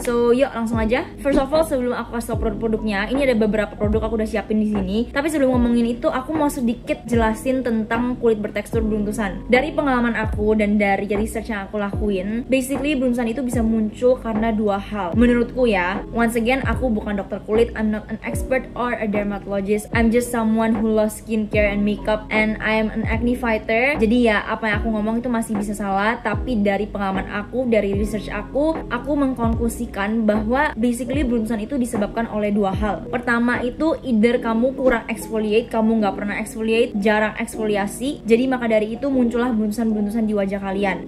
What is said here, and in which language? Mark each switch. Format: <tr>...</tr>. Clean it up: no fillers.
<id>So yuk langsung aja.</id> <en>First of all,</en> <id>sebelum aku kasih tau produk-produknya, ini ada beberapa produk aku udah siapin di sini. Tapi sebelum ngomongin itu, aku mau sedikit jelasin tentang kulit bertekstur beruntusan. Dari pengalaman aku dan dari research yang aku lakuin, basically beruntusan itu bisa muncul karena dua hal. Menurutku ya,</id> <en>once again</en> <id>aku bukan dokter kulit,</id> <en>I'm not an expert or a dermatologist. I'm just someone who loves skincare and makeup, and I am an acne fighter.</en> <id>Jadi ya, apa yang aku ngomong itu masih bisa salah, tapi dari pengalaman aku, dari research aku mengkonklusikan bahwa basically beruntusan itu disebabkan oleh dua hal. Pertama itu either kamu kurang exfoliate, kamu nggak pernah exfoliate, jarang eksfoliasi, jadi maka dari itu muncullah beruntusan-beruntusan di wajah kalian.</id>